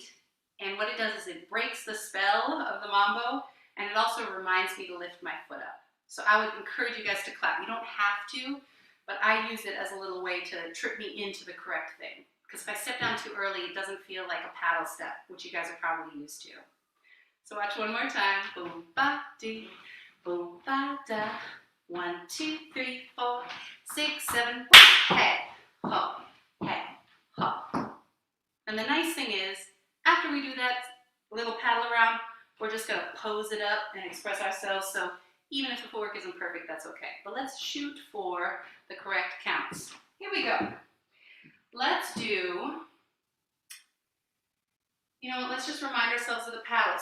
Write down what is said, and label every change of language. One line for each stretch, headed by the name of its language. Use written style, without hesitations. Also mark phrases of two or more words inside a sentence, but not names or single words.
English: And what it does is it breaks the spell of the mambo, and it also reminds me to lift my foot up. So I would encourage you guys to clap. You don't have to, but I use it as a little way to trip me into the correct thing. Because if I step down too early, it doesn't feel like a paddle step, which you guys are probably used to. So watch one more time. Boom, ba, dee, boom, ba, da. 1, 2, 3, 4, 6, 7, hey, ho, hey, ho. And the nice thing is, after we do that little paddle around, we're just going to pose it up and express ourselves. So even if the footwork isn't perfect, that's okay. But let's shoot for the correct counts. Here we go. Let's do, let's just remind ourselves of the paddle.